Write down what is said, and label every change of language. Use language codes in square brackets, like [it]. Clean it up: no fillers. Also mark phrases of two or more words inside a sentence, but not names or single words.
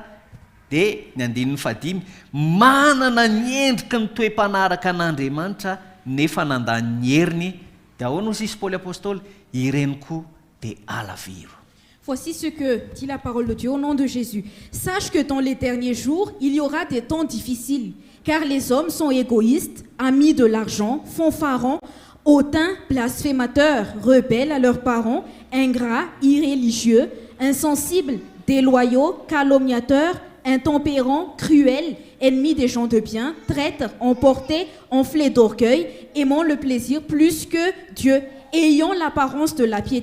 [mg] Dia ny 5, manana ny endrika ny toe-panaraka an'Andriamanitra nefa nandany ny heriny. Dia ahoana hozy izy Paoly apôstôly? Ireny koa dia alaviro. [fr] Voici ce que dit la parole de Dieu au nom de Jésus. Sache que dans les derniers jours, il y aura des temps difficiles, car les hommes sont égoïstes, amis de l'argent, fanfarons, hautains, blasphémateurs, rebelles à leurs parents, ingrats, irréligieux, insensibles, déloyaux, calomniateurs, intempérants, cruels, ennemis des gens de bien, traîtres, emportés, enflés d'orgueil, aimant le plaisir plus que Dieu, ayant l'apparence de la piété.